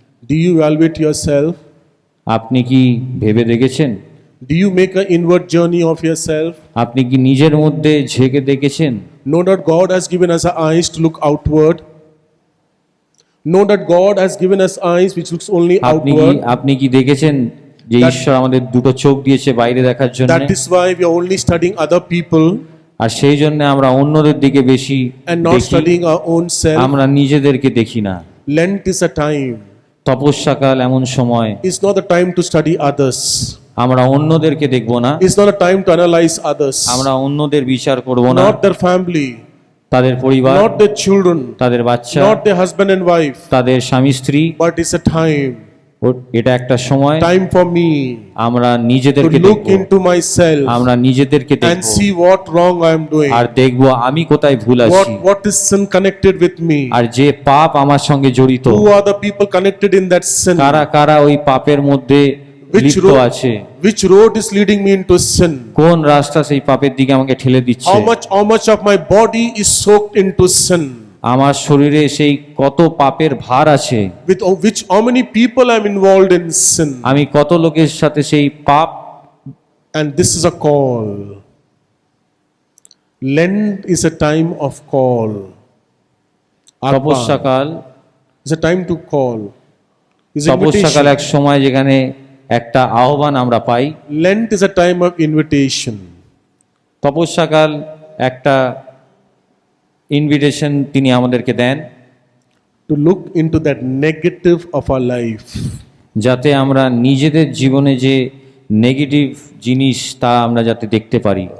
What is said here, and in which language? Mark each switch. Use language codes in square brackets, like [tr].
[en] Do you evaluate yourself? [bn] আপনি কি ভেবে দেখেছেন, [en] Do you make an inward journey of yourself? [bn] আপনি কি নিজের মধ্যে ঝেঁকে দেখেছেন, [en] Know that God has given us eyes to look outward. Know that God has given us eyes which looks only outward. [bn] আপনি কি দেখেছেন যে ঈশ্বর আমাদের দুটো চোখ দিয়েছে বাইরে দেখার জন্য, [en] That is why we are only studying other people [bn] আর সেই জন্য আমরা অন্যদের দিকে বেশি [en] and not [bn] দেখি, [en] studying our own self. [bn] আমরা নিজেদেরকে দেখি না। [en] Lent is a time. [bn] তপস্যাকাল এমন সময়, [en] It's not the time to study others. [bn] আমরা অন্যদেরকে দেখব না, [en] It's not a time to analyze others. [bn] আমরা অন্যদের বিচার করব না, [en] Not their family, [bn] তাদের পরিবার, [en] not their children, [bn] তাদের বাচ্চা, [en] not their husband and wife. [bn] তাদের স্বামী স্ত্রী, [en] But it's a time [bn] এটা একটা সময় [en] for me [bn] আমরা [en] to [bn] নিজেদেরকে [en] look [bn] দেখব, [en] into myself [bn] আমরা নিজেদেরকে [en] and [bn] দেখব [en] see what wrong I am doing. [bn] আর দেখব আমি কোথায় ভুল আছি, [en] What is sin connected with me? [bn] আর যে পাপ আমার সঙ্গে জড়িত, [en] Who are the people connected in that sin? [bn] কারা কারা ওই পাপের মধ্যে লিপ্ত আছে, [en] Which road is leading me into sin? [bn] কোন রাস্তা সেই পাপের দিকে আমাকে ঠেলে দিচ্ছে, [en] How much of my body is soaked into sin? [bn] আমার শরীরে সেই কত পাপের ভার আছে, [en] With which how many people I'm involved in sin? [bn] আমি কত লোকের সাথে সেই পাপ। [en] And this is a call. Lent is a time of call. [bn] তপস্যাকাল, [en] It's a time to call. It's [bn] তপস্যাকাল এক সময় যেখানে একটা আহ্বান আমরা পাই। [en] Lent is a time of invitation. [bn] তপস্যাকাল একটা ইনভিটেশন তিনি আমাদেরকে দেন, [en] To look into that negative of our life. [bn] যাতে আমরা নিজেদের জীবনে যে নেগেটিভ জিনিস তা আমরা যাতে দেখতে পারি,